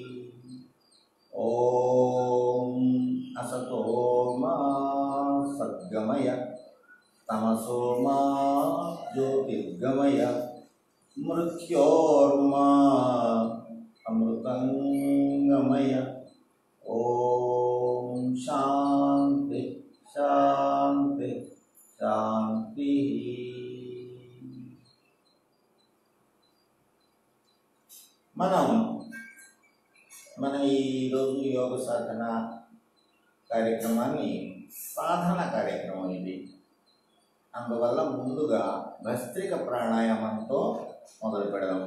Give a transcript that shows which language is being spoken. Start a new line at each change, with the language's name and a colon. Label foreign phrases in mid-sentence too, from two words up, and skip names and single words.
Sanskrit: ओम असतो मा सद्गमय तमसो मा ज्योतिर्गमय मृत्योर्मा अमृतंगमय. ओम शांति शांति शांति.
Telugu: మన ఈరోజు యోగ సాధన కార్యక్రమాన్ని సాధన కార్యక్రమం ఇది. అందువల్ల ముందుగా భస్త్రిక ప్రాణాయామంతో మొదలు పెడదాము.